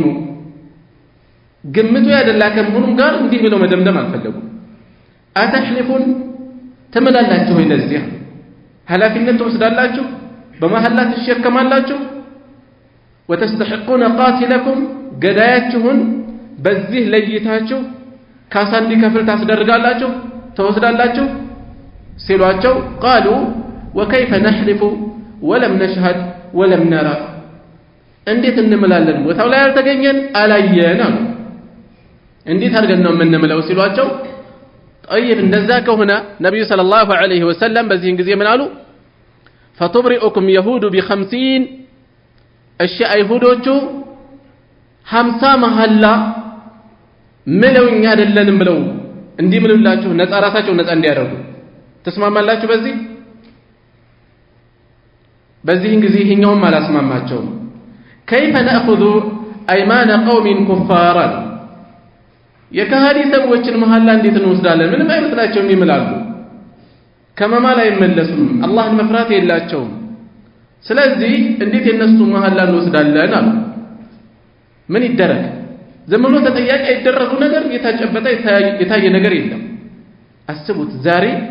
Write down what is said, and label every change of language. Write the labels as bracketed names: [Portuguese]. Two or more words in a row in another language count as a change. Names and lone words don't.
[Amharic] ግምቱ ያደላ ከመሆኑም ጋር እንዲህ ብለው መደምደም አልፈለጉም አተህሊፉን ተመላላችሁ ወይ ለዚህ ኃላፊነት ትወስዳላችሁ በመሐላት ትሸከማላችሁ [Arabic] وتستحقون قاتلكم [Amharic] ገዳያችሁን በዚህ ለይታችሁ ካሳ እንዲከፍል ታስደርጋላችሁ ተወስዳላችሁ ሲሏቸው [Arabic] قالوا وكيف نحلف ولم نشهد ولم نرى [Amharic] እንዴት እንምላለን ቦታው ላይ አልተገኘን አላየን አሉ እንዴት አድርገን ነው የምንምለው ሲሏቸው طيب እንደዛ ከሆነ ነብዩ [Arabic] صلى الله عليه وسلم [Amharic] በዚህን ጊዜ ምን አሉ [Arabic] فتبرئكم يهود ب50 [Amharic] እሺ አይሁዶቹ 50 መሐላ ምለውኛ አይደለንም ብለው እንዲምሉላችሁ ነፃ ራሳቸው ነፃ እንዲያደርጉ ተስማማላችሁ በዚህን ጊዜ ይሄኛውም አላስማማቸውም [Arabic] كيف نأخذ أيمان قوم كفارا [Amharic] የካሃዲ ሰዎችን መሐላ እንዴት እንወስዳለን ምንም አይመስላቸውም ይምላሉ ከመማል አይመለሱም አላህን መፍራት የላቸውም ስለዚህ እንዴት የነሱ መሐላ እንወስዳለን አሉ ምን ይደረግ ዝም ብሎ ተጠያቂ አይደረጉ ነገር የታጨበጠ የታየ ነገር የለም አስቡት ዛሬ